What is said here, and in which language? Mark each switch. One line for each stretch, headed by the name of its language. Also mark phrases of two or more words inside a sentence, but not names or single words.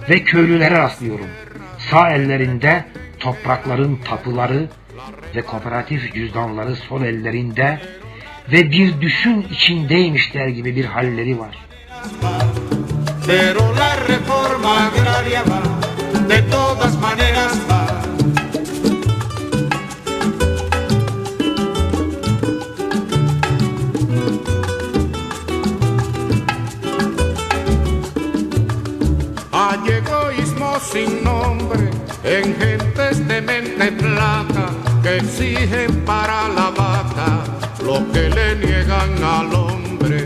Turkish: Ve köylülere rastlıyorum. Sağ ellerinde toprakların tapuları ve kooperatif cüzdanları sol ellerinde ve bir düşün içindeymişler gibi bir halleri var.
Spanish: Pero la reforma agraria va, de todas maneras va. Hay egoísmo sin nombre en gentes de mente flaca que exigen para la vaca lo que le niegan al hombre.